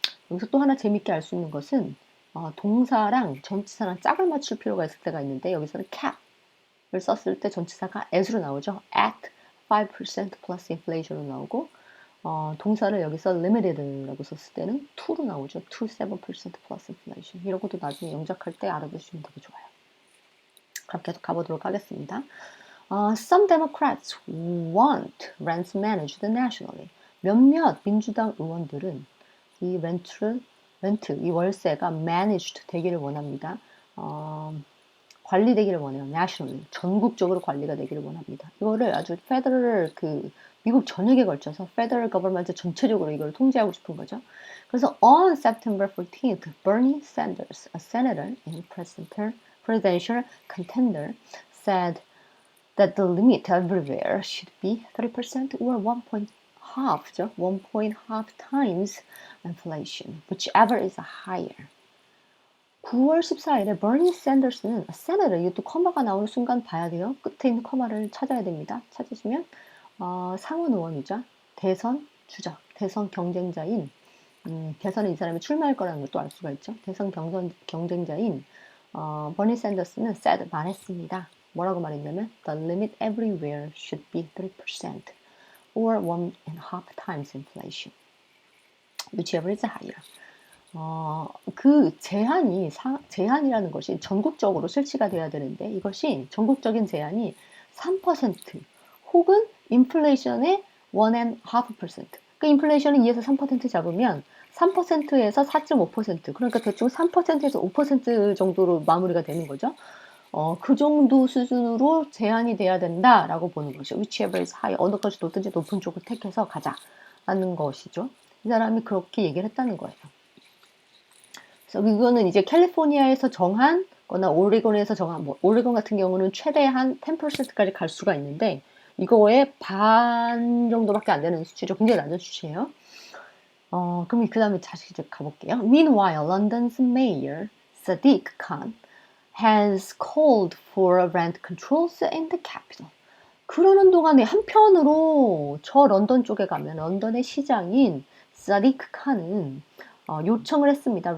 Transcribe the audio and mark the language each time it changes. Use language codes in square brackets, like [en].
[ko] 여기서 또 하나 재밌게 알 수 있는 것은 동사랑 전치사랑 짝을 맞출 필요가 있을 때가 있는데 여기서는 cap을 썼을 때 전치사가 as로 나오죠. [en] at 5% plus inflation [ko] 으로 나오고 동사를 여기서 limited라고 썼을 때는 to로 나오죠. [en] to 7% plus inflation. [ko] 이런 것도 나중에 영작할 때 알아두시면 되게 좋아요. 그럼 계속 가보도록 하겠습니다. [en] Some Democrats want rents managed nationally. [ko] 몇몇 민주당 의원들은 이 렌트, 이 월세가 managed 되기를 원합니다. 관리되기를 원해요. nationally. 전국적으로 관리가 되기를 원합니다. 이거를 아주 federal 미국 전역에 걸쳐서 federal government 전체적으로 이걸 통제하고 싶은 거죠. 그래서 [en] on September 14th, Bernie Sanders, a senator and presidential contender, said that the limit everywhere should be 30% or 1.5 times inflation, whichever is higher. [ko] 9월 14일에 버니 샌더스는 세네터, 이것도 커마가 나오는 순간 봐야 돼요. 끝에 있는 커마를 찾아야 됩니다. 찾으시면 상원 의원이자 대선 주자, 대선 경쟁자인 대선에 이 사람이 출마할 거라는 것도 알 수가 있죠. 대선 경쟁자인 버니 샌더스는 said 말했습니다. 뭐라고 말했냐면 [en] The limit everywhere should be 3% or 1.5 times inflation, whichever is higher. [ko] 그 제한이라는 것이 전국적으로 실시가 돼야 되는데 이것이 전국적인 제한이 3% 혹은 인플레이션의 1.5%. 그 인플레이션이 2에서 3% 잡으면 3%에서 4.5%, 그러니까 대충 3%에서 5% 정도로 마무리가 되는 거죠. 그 정도 수준으로 제한이 돼야 된다라고 보는 것이죠. [en] Whichever is high, [ko] 어느 것이 높든지 높은 쪽을 택해서 가자라는 것이죠. 이 사람이 그렇게 얘기를 했다는 거예요. 그래서 이거는 이제 캘리포니아에서 정한 거나 오레곤에서 정한, 오레곤 같은 경우는 최대한 10%까지 갈 수가 있는데 이거의 반 정도밖에 안 되는 수치죠. 굉장히 낮은 수치예요. 그럼 그 다음에 다시 이제 가볼게요. [en] Meanwhile, London's mayor, Sadiq Khan, has called for rent controls in the capital. [ko] 그러는 동안에 한편으로 저 런던 쪽에 가면 런던의 시장인 사디크 칸은 요청을 했습니다.